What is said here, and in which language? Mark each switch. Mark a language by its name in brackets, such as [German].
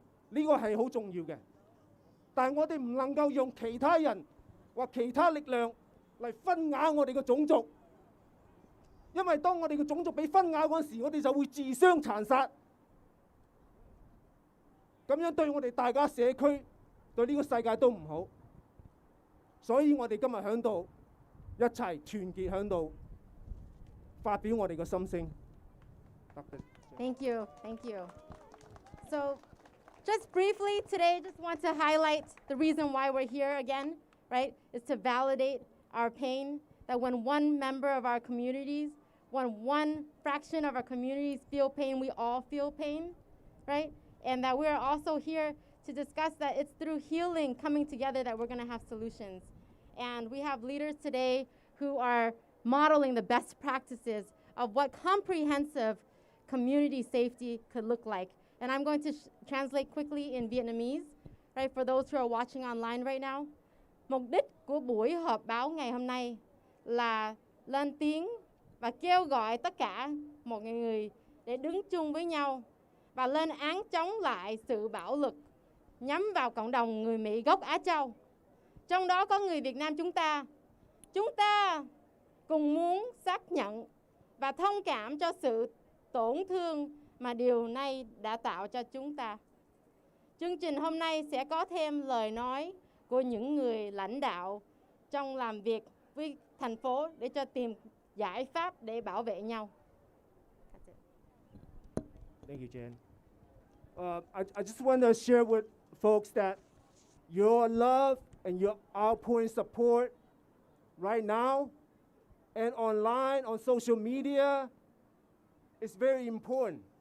[Cantonese] 呢個係好重要嘅。但係我哋唔能夠用其他人或其他力量嚟分瓦我哋嘅種族，因為當我哋嘅種族被分瓦嗰時，我哋就會自相殘殺。咁樣對我哋大家社區對呢個世界都唔好。所以我哋今日喺度一齊團結喺度發表我哋嘅心聲。 [English] Thank you, thank you. So, just briefly today, just want to highlight the reason why we're here again, right? Is to validate our pain. That when one member of our communities, when one fraction of our communities feel pain, we all feel pain, right? And that we're also here to discuss that it's through healing, coming together, that we're going to have solutions. And we have leaders today who are modeling the best practices of what comprehensive community safety could look like. And I'm going to translate quickly in Vietnamese, right, for those who are watching online right now. [Vietnamese] Mục đích của buổi họp báo ngày hôm nay là lên tiếng và kêu gọi tất cả mọi người để đứng chung với nhau và lên án chống lại sự bạo lực nhắm vào cộng đồng người Mỹ gốc Á Châu. Trong đó có người Việt Nam chúng ta. Chúng ta cùng muốn xác nhận và thông cảm cho sự tổn thương mà điều này đã tạo cho chúng ta. Chương trình hôm nay sẽ có thêm lời nói của những người lãnh đạo trong làm việc với thành phố để cho tìm giải pháp để bảo vệ nhau. [English] Thank you, Jen. I just want to share with folks that your love and your outpouring support right now and online on social media is very important.